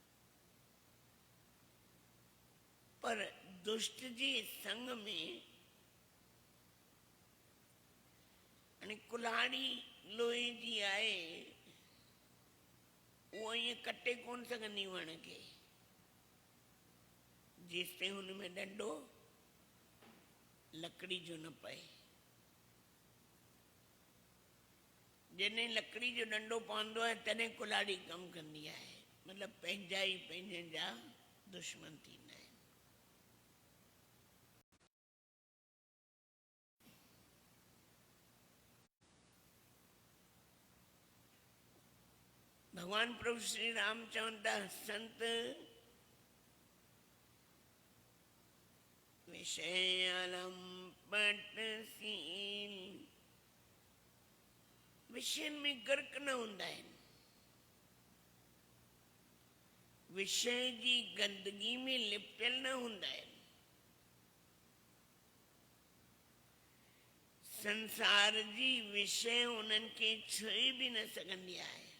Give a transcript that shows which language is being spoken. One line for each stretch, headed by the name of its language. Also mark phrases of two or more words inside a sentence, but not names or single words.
Sindhi: पर दुष्ट जे संग में हाणे कुल्हाड़ी लोहे जी आहे, उहो ईअं कटे कोन सघंदी वण खे जेसि ताईं हुन में डंडो लकड़ी जो न पए। जॾहिं लकड़ी जो डंडो पवंदो आहे तॾहिं कुल्हाड़ी कमु कंदी आहे। मतिलबु पंहिंजा ई पंहिंजनि जा दुश्मन थींदा आहिनि। भगवान प्रभु श्री राम चवनि था संत विषयलम पटसील, विषयनि में गर्क न हूंदा आहिनि। विषय जी गंदगी में लिपटियल न हूंदा आहिनि। संसार जी विषय उन्हनि खे छुई बि न सघंदी आहे।